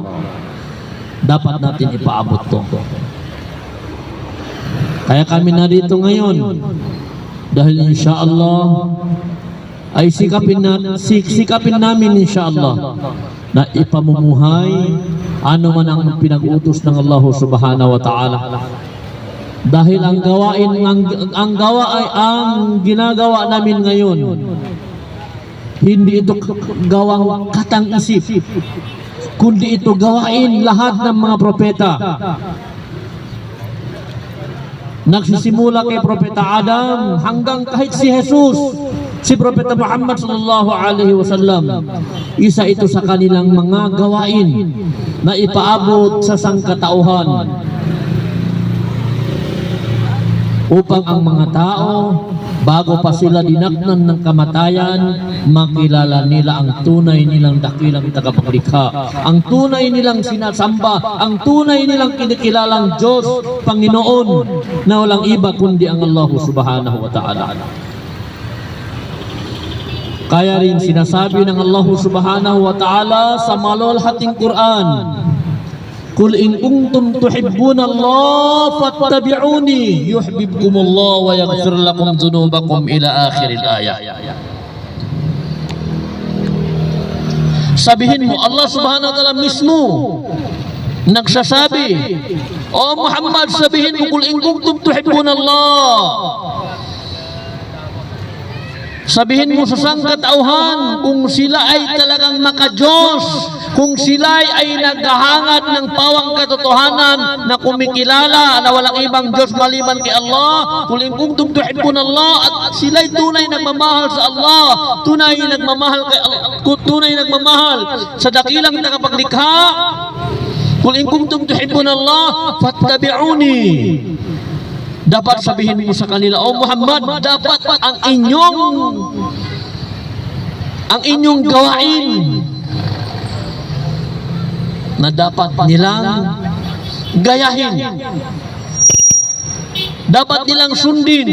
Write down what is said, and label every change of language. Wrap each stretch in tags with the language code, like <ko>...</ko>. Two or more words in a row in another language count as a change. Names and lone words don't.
<tl>Dapat natin ipaabot to. Kaya kami narito ngayon dahil insyaallah ay sikapin namin insyaallah na ipamumuhay ano man ang pinag-utos ng Allah</tl> <ar>سبحانه وتعالى.</ar> <tl>Dahil ang ginagawa namin ngayon, hindi ito gawang katang-isip, kundi ito gawain lahat ng mga propeta. Nagsisimula kay Propeta Adam hanggang kahit si Jesus, si Propeta Muhammad</tl> <ar>صلى الله عليه وسلم,</ar> <tl>isa ito sa kanilang mga gawain na ipaabot sa sangkatauhan upang ang mga tao bago pa sila dinaknan ng kamatayan, makilala nila ang tunay nilang dakilang tagapaglikha, ang tunay nilang sinasamba, ang tunay nilang kinikilalang Diyos, Panginoon, na walang iba kundi ang Allah</tl> <ar>سبحانه وتعالى.</ar> <tl>Kaya rin sinasabi ng</tl> <ar>الله سبحانه وتعالى</ar> <tl>sa malulhating Quran,</tl> <ar>قل إن كنتم تحبون الله فاتبعوني يحببكم الله ويغفر لكم ذنوبكم إلى آخر الآية.</ar> <tl>Sabihin mo, Allah</tl> <ar>سبحانه وتعالى</ar> <tl>mismo nagsasabi, O Muhammad, sabihin mo,</tl> <ar>قل إن كنتم تحبون الله.</ar> <tl>Sabihin mo sa sangkatauhan kung sila ay talagang maka-Diyos, kung sila ay naghahangad ng pawang katotohanan na kumikilala na walang ibang Diyos maliban kay Allah, kung</tl> <ar>كنتم تحبون الله,</ar> <tl>at sila ay tunay nagmamahal sa Allah, tunay nagmamahal kay Allah, tunay nagmamahal sa dakilang tagapaglikha, kung</tl> <ar>كنتم تحبون الله، فاتبعوني.</ar> <tl>Dapat sabihin mo sa kanila, O Muhammad, dapat ang inyong gawain na dapat nilang gayahin, dapat nilang sundin.</tl>